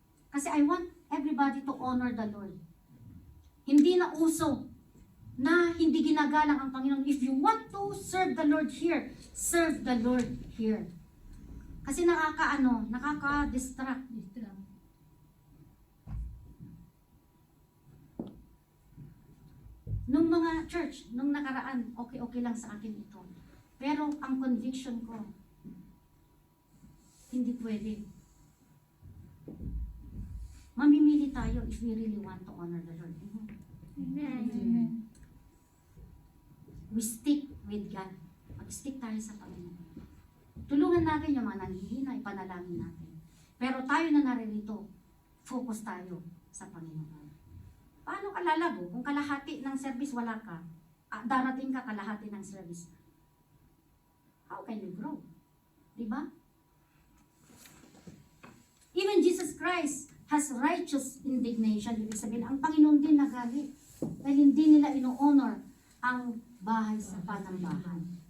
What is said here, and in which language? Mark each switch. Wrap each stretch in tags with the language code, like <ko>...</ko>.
<en>Kasi I want everybody to honor the Lord.</en> <tl>Hindi na uso na hindi ginagalang ang Panginoon.</tl> <en>If you want to serve the Lord here, serve the Lord here.</en> <tl>Kasi nakaka-distract. Nung mga church, nung nakaraan, okay lang sa akin ito. Pero ang conviction ko, hindi pwede. Mamimili tayo</tl> <en>if we really want to honor the Lord. Amen. We stick with God.</en> <tl>Mag-stick tayo sa Panginoon. Tulungan natin yung mga nanghihina, ipanalangin natin. Pero tayo na naririto, focus tayo sa Panginoon. Paano ka lalago kung kalahati ng service wala ka? Darating ka kalahati ng service.</tl> <en>How can you grow?</en> <tl>Diba?</tl> <en>Even Jesus Christ has righteous indignation.</en> <tl>Ibig sabihin, ang Panginoon din nagalit. Dahil hindi nila ino-honor ang bahay sa panambahan.</tl>